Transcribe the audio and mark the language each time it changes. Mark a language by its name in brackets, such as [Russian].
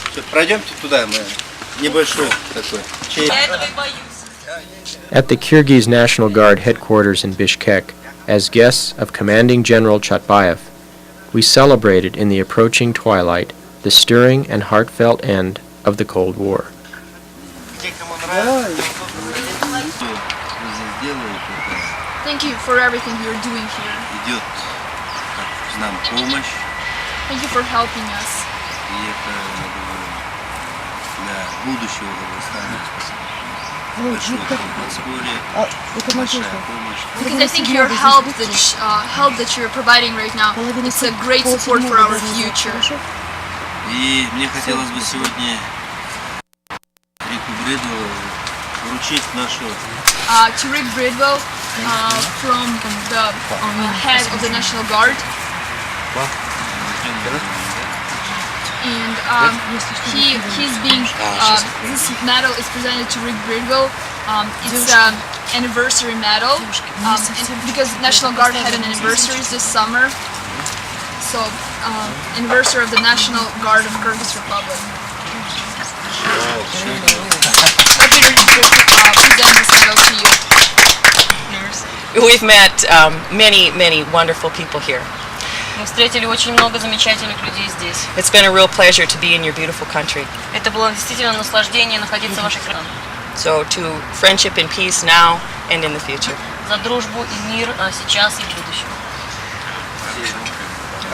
[Russian] Пройдемте туда, мы небольшой такой. [English] At the Kyrgyz National Guard headquarters in Bishkek, as guests of Commanding General Chatbayev, we celebrated in the approaching twilight the stirring and heartfelt end of the Cold War. Thank you for everything you're doing here. [Russian] Идет нам помощь. [English] Thank you for helping us. [Russian] И это, я думаю, для будущего Дагестана большое подспорье, большая помощь. [English] Because I think your help that you're providing right now, it's a great support for our future. [Russian] И мне хотелось бы сегодня Рику Бредову вручить нашу [English] to Rick Bridwell from the head of the National Guard. and he's being this medal is presented to Rick Bridwell. It's an anniversary medal because National Guard had an anniversary this summer. So anniversary of the National Guard of Kyrgyz Republic. Happy to present this medal to you. We've met many wonderful people here. [Russian] Мы встретили очень много замечательных людей здесь. [English] It's been a real pleasure to be in your beautiful country. [Russian] Это было действительно наслаждение находиться в вашей стране. [English] So to friendship and peace now and in the future. [Russian] За дружбу и мир сейчас и в будущем.